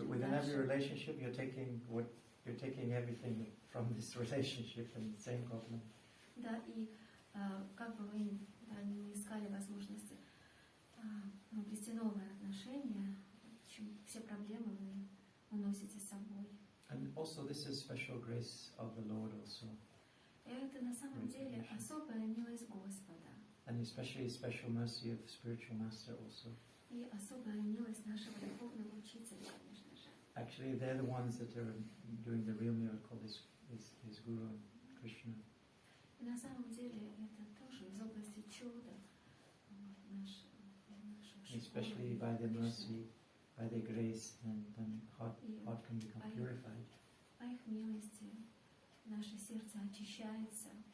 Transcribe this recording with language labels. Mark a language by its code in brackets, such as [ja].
[en] But within every relationship, you're taking everything from this relationship, and the same problem. [ru] Да, и как бы вы не искали возможности обрести новые отношения, все проблемы вы уносите с собой. [en] And also this is special grace of the Lord also. [ru] Это на самом деле особая милость Господа. [en] And especially special mercy of the spiritual master also. [ru] И особая милость нашего духовного учителя, конечно же. [en] Actually, they're the ones that are doing the real miracle, is Guru and Krishna. [ru] И на самом деле это тоже из области чуда нашего [en] Especially by their mercy, by their grace, then heart can become purified. [ru] По их милости наше сердце очищается.